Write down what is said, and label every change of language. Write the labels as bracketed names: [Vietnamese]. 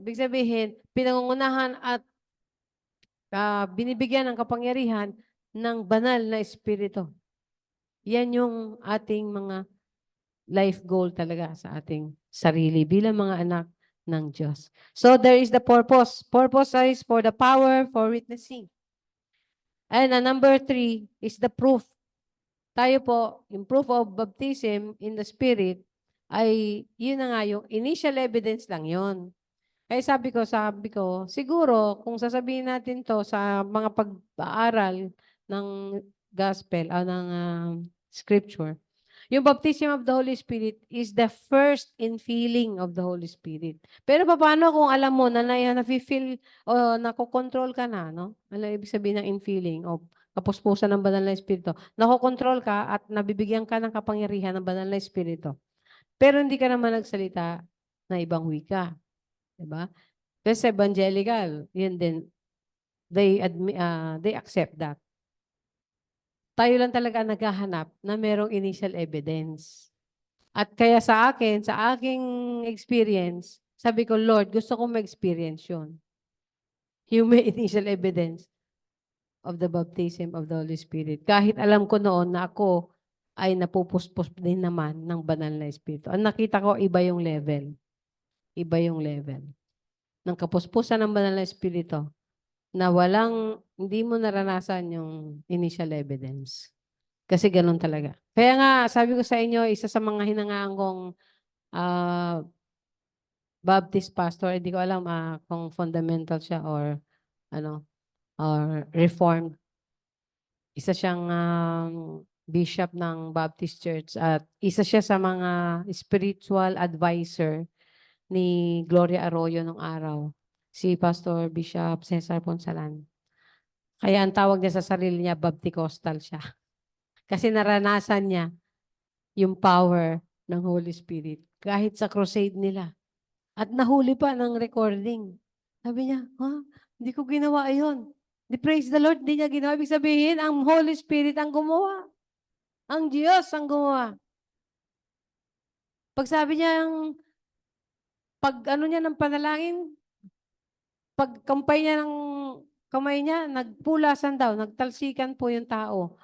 [Filipino] Ibig sabihin, pinangungunahan at binibigyan ng kapangyarihan ng banal na espiritu. Yan yung ating mga life goal talaga sa ating sarili bilang mga anak ng Diyos. [English] So there is the purpose. Purpose is for the power for witnessing. And number 3 is the proof. [Filipino] Tayo po, yung [English] proof of baptism in the Spirit [Filipino] ay yun na nga yung [English] initial evidence lang yun. [Filipino] Kaya sabi ko, siguro kung sasabihin natin to sa mga pag-aaral ng gospel o ng scripture, yung [English] baptism of the Holy Spirit [Filipino] is the first infilling of the Holy Spirit. Pero paano kung alam mo na na-feel o nakokontrol ka na, no? Ano ibig sabihin ng infilling o kapuspusan ng banal na Espiritu? Nakokontrol ka at nabibigyan ka ng kapangyarihan ng banal na Espiritu. Pero hindi ka naman nagsalita na ibang wika. Diba? Kasi evangelical, yun din, [English] they accept that. [Filipino] Tayo lang talaga naghahanap na merong initial evidence. At kaya sa akin, sa aking experience, sabi ko, Lord, gusto kong ma-experience yun. Yung may [English] initial evidence of the baptism of the Holy Spirit. [Filipino] Kahit alam ko noon na ako ay napupuspos din naman ng banal na Espiritu. Ang nakita ko, iba yung level. Iba yung level ng kapuspusan ng banal na Espiritu na hindi mo naranasan yung initial evidence. Kasi ganun talaga. Kaya nga, sabi ko sa inyo, isa sa mga hinangaan kong Baptist pastor, hindi ko alam kung fundamental siya or reformed. Isa siyang bishop ng Baptist Church at isa siya sa mga spiritual advisor ni Gloria Arroyo nung araw, si Pastor Bishop Cesar Ponsalan. Kaya ang tawag niya sa sarili niya, Bapticostal siya. Kasi naranasan niya yung power ng Holy Spirit kahit sa crusade nila. At nahuli pa ng recording. Sabi niya, hindi ko ginawa yun. [English] Praise the Lord, [Filipino] hindi niya ginawa. Ibig sabihin, ang Holy Spirit ang gumawa. Ang Diyos ang gumawa. Pag sabi niya, niya ng panalangin, pag kampay niya ng kamay niya, nagpulasan daw, nagtalsikan po yung tao.